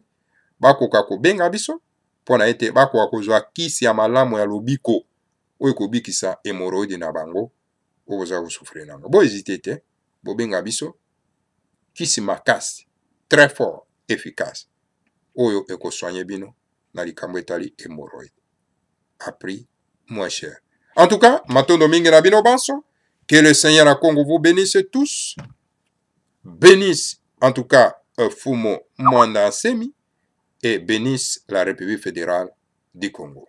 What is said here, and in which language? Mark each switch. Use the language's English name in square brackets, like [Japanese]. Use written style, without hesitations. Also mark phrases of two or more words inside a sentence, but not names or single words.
[Lingala] Bakoka kobenga biso pona ete bakoka kozwa kisi ya malamu ya lobiko oyo kobikisa hémorroïde na bango oyo baza kosouffrir nango. Bo hésiter te, bobenga biso kisi makasi [French] très fort, efficace [Lingala] oyo ekosoigner bino na likambo etali hémorroïde [French] à prix moins cher. En tout cas, [Lingala] matondo mingi na bino banso, [French] que le Seigneur à Congo vous bénisse tous, bénisse en tout cas Fumo Mwanda Nsemi et bénisse la République fédérale du Congo.